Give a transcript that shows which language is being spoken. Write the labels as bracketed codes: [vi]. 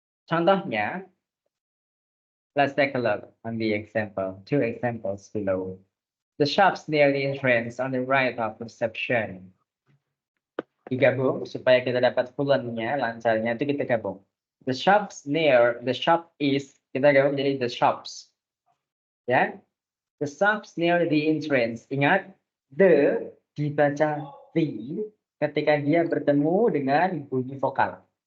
[en] Contohnya, let's take a look on the example. Two examples below. The shops near the entrance on the right of reception. [id] Digabung supaya kita dapat fluentnya, lancarnya itu kita gabung. [en] The shops near, the shop is, [id] kita gabung jadi [en] the shops. Ya. The shops near the entrance. [id] Ingat, the dibaca the ketika dia bertemu dengan bunyi vokal.